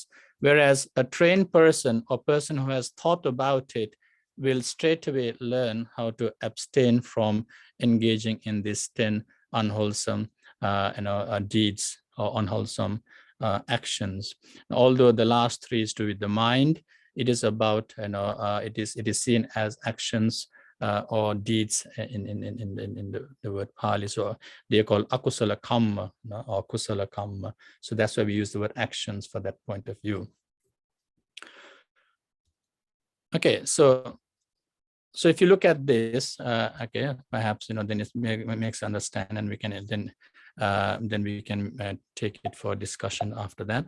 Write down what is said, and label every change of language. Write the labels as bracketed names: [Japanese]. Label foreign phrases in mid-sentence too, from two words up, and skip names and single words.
[English] Whereas a trained person or person who has thought about it will straight away learn how to abstain from engaging in these 10 unwholesome deeds or unwholesome actions. Although the last 3 is to do with the mind, it is about, it is seen as actions or deeds in the word Pali. So they are called [Pali] akusala kamma [English] or [Pali] kusala kamma. [English] So that's why we use the word actions for that point of view. Okay, so if you look at this, okay, perhaps then it makes understand, and we can then we can take it for discussion after that.